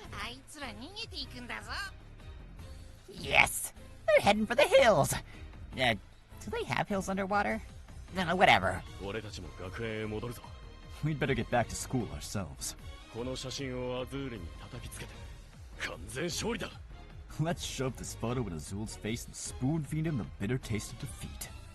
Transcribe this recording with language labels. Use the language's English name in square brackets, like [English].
[Japanese] あいつら逃げていくんだぞ。 [English] Yes! They're heading for the hills! Do they have hills underwater? No, whatever. [Japanese] 俺たちも学園へ戻るぞ。 [English] We'd better get back to school ourselves. [Japanese] この写真をアズールに叩きつけて完全勝利だ。 [English] Let's shove this photo in Azul's face and spoon-feed him the bitter taste of defeat.